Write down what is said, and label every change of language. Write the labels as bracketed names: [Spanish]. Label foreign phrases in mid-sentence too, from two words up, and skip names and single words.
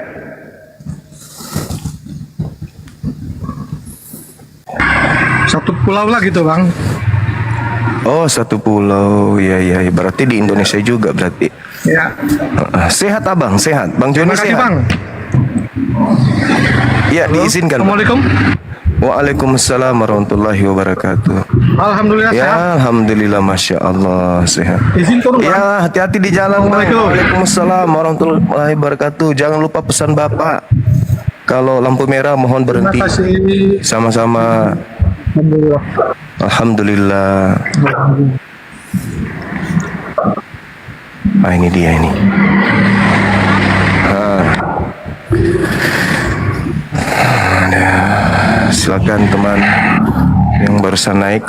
[Indonesian] satu pulau lah gitu bang. Oh satu pulau. Iya iya. Berarti di Indonesia juga berarti. Ya. Sehat abang, sehat. Bang Joni Terima kasih sehat. bang. Ya diizinkan. Bang. [Arabic] Assalamualaikum. وعليكم السلام ورحمة الله وبركاته. [Indonesian] Alhamdulillah Ya sehat. alhamdulillah, [Arabic] ما شاء الله [Indonesian] sehat. Izin turun bang. Ya hati-hati di jalan bang. [Arabic] Assalamualaikum. وعليكم السلام ورحمة الله وبركاته. [Indonesian] Jangan lupa pesan bapak. Kalau lampu merah mohon Terima berhenti. kasih. Sama-sama. Alhamdulillah. Alhamdulillah. Ini dia ini. Silakan teman yang barusan naik.